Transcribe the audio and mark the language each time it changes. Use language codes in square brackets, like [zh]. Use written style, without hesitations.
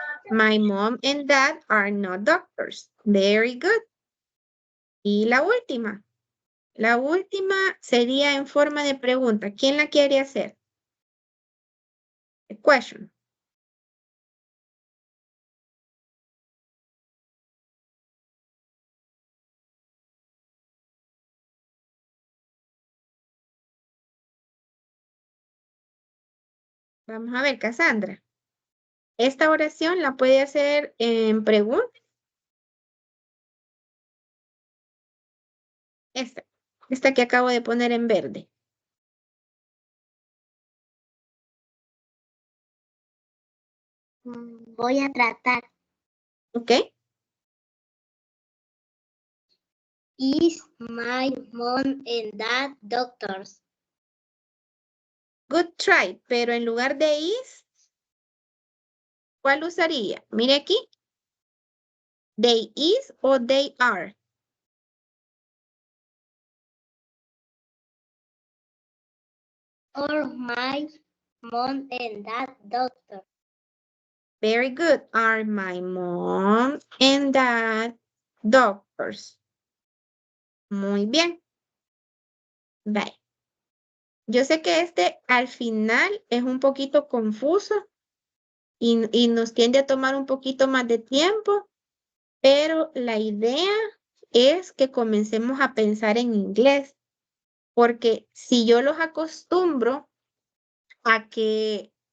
[en] My mom and dad are not doctors. Very good. [es] Y la última. La última sería en forma de pregunta. ¿Quién la quiere hacer? [en] A question. [es] Vamos a ver, Cassandra. Esta oración la puede hacer en pregunta. Esta que acabo de poner en verde. Voy a tratar. ¿Ok? [en] Is my mom and dad doctors? Good try, [es] pero en lugar de is, ¿cuál usaría? Mire aquí. [en] They is o they are. Or my mom and dad doctors? Very good. Are my mom and dad doctors? [es] Muy bien. Bye. Yo sé que este al final es un poquito confuso y nos tiende a tomar un poquito más de tiempo, pero la idea es que comencemos a pensar en inglés, porque si yo los acostumbro a que